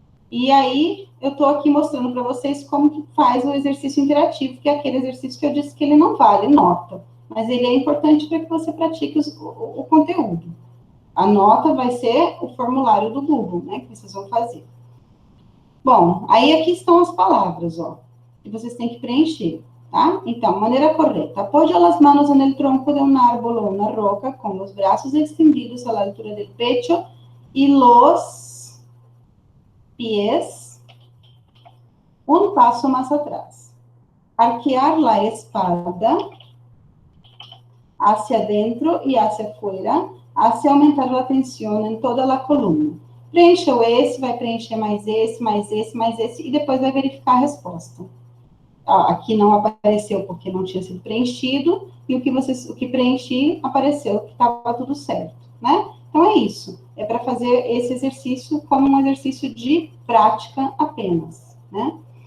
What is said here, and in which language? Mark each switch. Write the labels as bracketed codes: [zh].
[pt] E aí, eu tô aqui mostrando para vocês como que faz o exercício interativo, que é aquele exercício que eu disse que ele não vale nota, mas ele é importante para que você pratique o conteúdo. A nota vai ser o formulário do Google, né, que vocês vão fazer. Bom, aí aqui estão as palavras, ó, que vocês têm que preencher, tá? Então, maneira correta. [es] Apoya las manos en el tronco de un árbol o una roca con los brazos extendidos a la altura del pecho y los pies Un paso más atrás. Arquear la espalda hacia adentro y hacia afuera, hacia aumentar la tensión en toda la columna. [pt] Preencha esse, vai preencher mais esse, mais esse, mais esse, e depois vai verificar a resposta. Aqui não apareceu porque não tinha sido preenchido, e o que preenchi apareceu que estava tudo certo, né? Então é isso, é para fazer esse exercício como um exercício de prática apenas, né?